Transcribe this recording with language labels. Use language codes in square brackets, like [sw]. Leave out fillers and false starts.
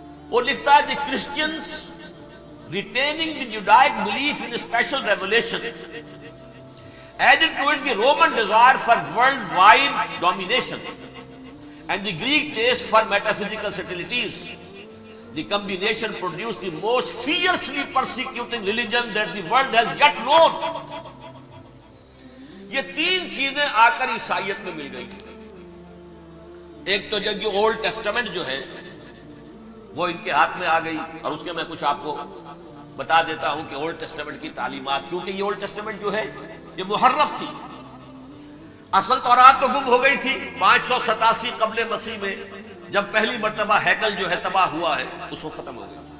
[ur] وہ لکھتا ہے کہ Christians [en] retaining the Judaic belief in a special revelation added to it the Roman desire for worldwide domination and the Greek taste for metaphysical subtleties. The combination produced the most fiercely persecuting religion that the world has yet known. [ur] یہ تین چیزیں آ کر عیسائیت میں مل گئی، ایک تو جو اولڈ ٹیسٹمنٹ جو ہے وہ ان کے ہاتھ میں آ گئی، اور اس کے میں کچھ آپ کو بتا دیتا ہوں کہ اولڈ ٹیسٹمنٹ کی تعلیمات، کیونکہ یہ اولڈ ٹیسٹمنٹ جو ہے یہ محرف تھی، اصل تورات تو گم ہو گئی تھی 587 قبل مسیح میں جب پہلی مرتبہ ہیکل جو ہے تباہ ہوا ہے، اس کو ختم ہو گئی،